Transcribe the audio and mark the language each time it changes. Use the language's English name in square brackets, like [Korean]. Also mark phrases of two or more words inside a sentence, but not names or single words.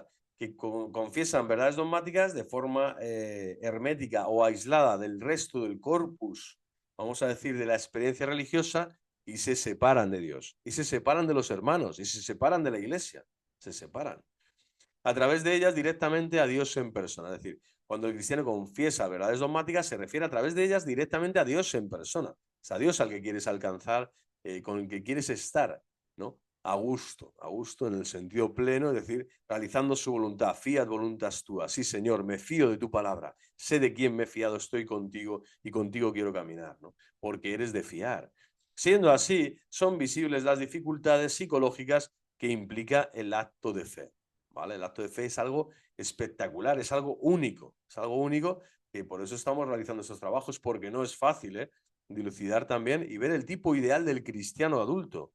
[Spanish] Que confiesan verdades dogmáticas de forma hermética o aislada del resto del corpus, vamos a decir, de la experiencia religiosa, y se separan de Dios, y se separan de los hermanos, y se separan de la iglesia, se separan a través de ellas directamente a Dios en persona. Es decir, cuando el cristiano confiesa verdades dogmáticas, se refiere a través de ellas directamente a Dios en persona. Es a Dios al que quieres alcanzar, con el que quieres estar, ¿no? A gusto en el sentido pleno, es decir, realizando su voluntad, [Latin] fiat voluntas tua. [Spanish] Sí, Señor, me fío de tu palabra, sé de quién me he fiado, estoy contigo y contigo quiero caminar, ¿no? Porque eres de fiar. Siendo así, son visibles las dificultades psicológicas que implica el acto de fe. ¿Vale? El acto de fe es algo espectacular, es algo único que por eso estamos realizando estos trabajos, porque no es fácil dilucidar también y ver el tipo ideal del cristiano adulto.